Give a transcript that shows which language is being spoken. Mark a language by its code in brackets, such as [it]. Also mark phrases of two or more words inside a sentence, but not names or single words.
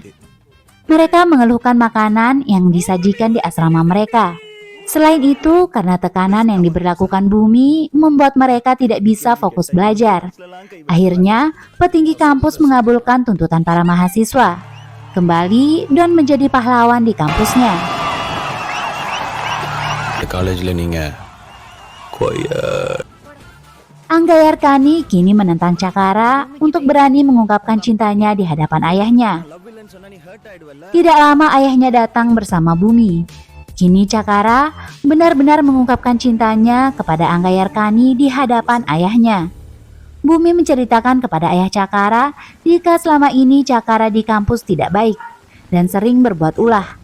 [id] Mereka mengeluhkan makanan yang disajikan di asrama mereka. Selain itu, karena tekanan yang diberlakukan Bumi membuat mereka tidak bisa fokus belajar. Akhirnya, petinggi kampus mengabulkan tuntutan para mahasiswa. Kembali, Don menjadi pahlawan di kampusnya. [ta] காலேஜ்ல நீங்க [id] Anggayarkani kini menentang Cakara untuk berani mengungkapkan cintanya di hadapan ayahnya. Tidak lama ayahnya datang bersama Bumi. Kini Cakara benar-benar mengungkapkan cintanya kepada Anggayarkani di hadapan ayahnya. Bumi menceritakan kepada ayah Cakara jika selama ini Cakara di kampus tidak baik dan sering berbuat ulah.